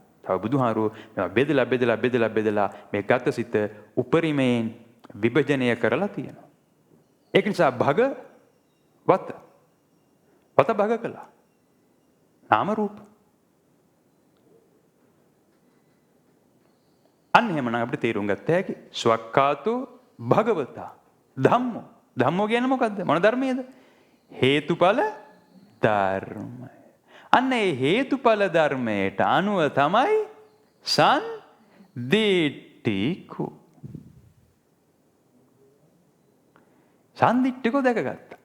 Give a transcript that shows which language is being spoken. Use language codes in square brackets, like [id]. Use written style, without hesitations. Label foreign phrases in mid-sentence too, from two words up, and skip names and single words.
[si] තව බුදුහාරෝ බෙදලා මේ ගත සිත උපරිමයෙන් විභජනය කරලා තියෙනවා. ඒක නිසා වත භග කළා. නාම රූප. අන්න එහෙමනම් අපිට තේරුම් ගත්ත හැකි [pi] ස්වක්ඛාතෝ භගවතා ධම්මෝ. [si] ධම්මෝ කියන්නේ මොකද්ද? මොන ධර්මයේද? හේතුඵල ධර්මය. අන්න ඒ හේතුඵල ධර්මයට අනුව තමයි සන්දිට්ඨිකෝ. සන්දිට්ඨිකෝ දැකගත්තා.